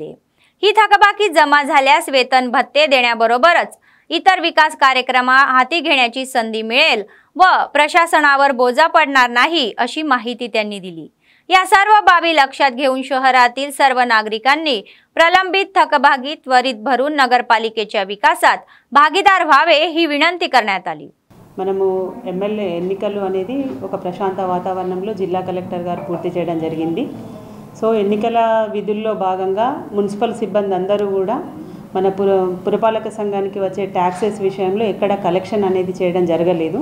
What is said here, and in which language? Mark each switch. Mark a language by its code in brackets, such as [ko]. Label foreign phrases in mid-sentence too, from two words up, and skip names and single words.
[mr] ही थकबाकी जमा झाल्यास वेतन भत्ते देण्याबरोबरच इतर विकास कार्यक्रम हाती घेण्याची संधी मिळेल व प्रशासनावर बोजा पडणार नाही अशी माहिती त्यांनी दिली। या सर्व बाबी लक्षात घेऊन शहरातील सर्व नागरिकांनी प्रलंबित थकबाकी त्वरित भरून नगरपालिकेच्या विकासात भागीदार व्हावे ही विनंती करण्यात आली। [te] మనము ఎమ్మెల్యే ఎన్నికలు అనేది ఒక ప్రశాంత వాతావరణంలో జిల్లా కలెక్టర్ గారు పూర్తి చేయడం జరిగింది। సో ఎన్నికల విధుల్లో భాగంగా మున్సిపల్ సిబ్బంది అందరూ కూడా మన పురపాలక సంఘానికి వచ్చే ట్యాక్సెస్ విషయంలో ఎక్కడ కలెక్షన్ అనేది చేయడం జరగలేదు।